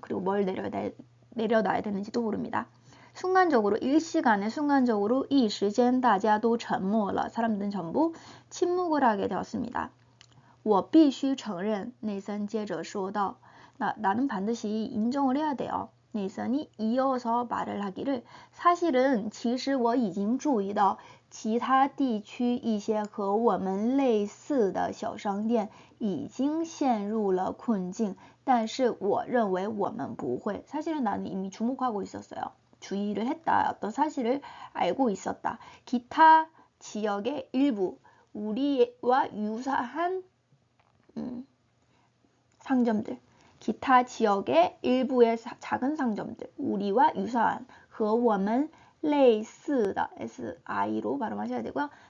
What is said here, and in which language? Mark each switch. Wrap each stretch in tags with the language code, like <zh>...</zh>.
<ko>그리고 뭘 내려놔야 되는지도 모릅니다. 순간적으로 일시간에 순간적으로 이 시간</ko> <zh>大家都沉默了</zh> <ko>사람들은 전부 침묵을 하게 되었습니다.</ko> <zh>我必须承认</zh> <ko>네이선</ko> <zh>接着说道</zh> <ko>나는 반드시 인정을 해야 돼요. 네이선이 이어서 말을 하기를 사실은</ko> <zh>其实我已经注意到其他地区一些和我们类似的小商店已经陷入了困境但是我认为我们不会</zh> <ko>사실은 나는 이미 주목하고 있었어요. 주의를 했다. 어떤 사실을 알고 있었다. 기타 지역의 일부 우리와 유사한 상점들 기타 지역의 일부의 작은 상점들 우리와 유사한</ko> <zh>和我们类似的</zh> <ko>SI로 발음하셔야 되고요.</ko>